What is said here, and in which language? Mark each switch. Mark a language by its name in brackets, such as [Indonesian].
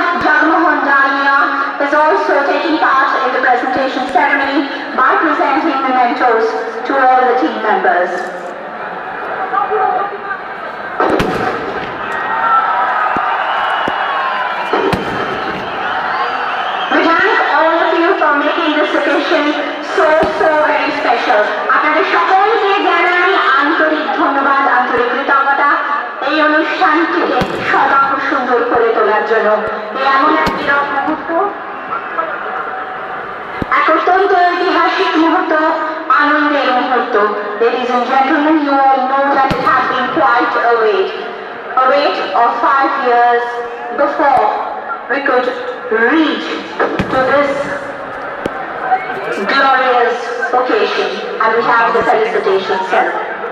[English] Jagmohan Dalia is also taking part in the presentation ceremony by presenting mementos to all the team members. We thank all of you for making this occasion so very special. [Bangla] আপনাদের সকলকে জানাই আন্তরিক ধন্যবাদ, আন্তরিক কৃতজ্ঞতা এই অনুষ্ঠানটিকে সদা সুন্দর করে তোলার জন্য। এমন এক বিরল মুহূর্ত, এক অত্যন্ত ঐতিহাসিক মুহূর্ত, আনন্দের মুহূর্ত। [English] Ladies and gentlemen, you all know that it has been quite a wait of 5 years before we could reach to this glorious occasion, and we have the felicitation ceremony.